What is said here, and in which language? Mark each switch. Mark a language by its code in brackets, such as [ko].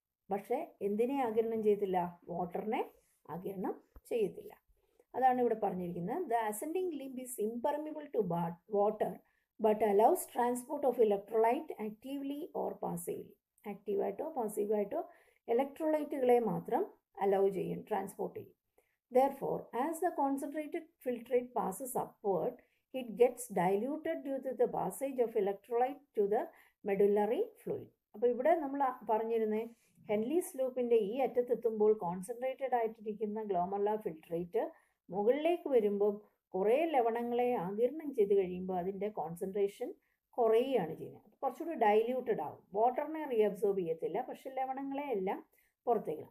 [ml] പക്ഷേ എന്തിനെ ആഗിരണം ചെയ്തില്ല? വാട്ടറിനെ ആഗിരണം ചെയ്യത്തില്ല. അതാണ് ഇവിടെ പറഞ്ഞിരിക്കുന്നത്. [en] The ascending limb is impermeable to water but allows transport of electrolyte actively or passively. [ml] ആക്റ്റീവായിട്ടോ പാസീവായിട്ടോ ഇലക്ട്രോലൈറ്റുകളെ മാത്രം അലൗ ചെയ്യും, ട്രാൻസ്പോർട്ട് ചെയ്യും. [en] Therefore, as the concentrated filtrate passes upward, it gets diluted due to the passage of electrolyte to the medullary fluid. [ml] അപ്പോൾ ഇവിടെ നമ്മൾ പറഞ്ഞിരുന്നത് Henley's ലൂപ്പിൻ്റെ ഈ അറ്റത്തെത്തുമ്പോൾ concentrated ആയിട്ടിരിക്കുന്ന glomerular filtrate മുകളിലേക്ക് വരുമ്പോൾ കുറേ ലവണങ്ങളെ ആഗിരണം ചെയ്ത് കഴിയുമ്പോൾ അതിൻ്റെ കോൺസെൻട്രേഷൻ കുറയുകയാണ് ചെയ്യുന്നത്. കുറച്ചുകൂടി ഡൈല്യൂട്ടഡ് ആകും. വാട്ടറിനെ റീഅബ്സോർബ് ചെയ്യത്തില്ല, പക്ഷെ ലവണങ്ങളെ എല്ലാം പുറത്തേക്ക്.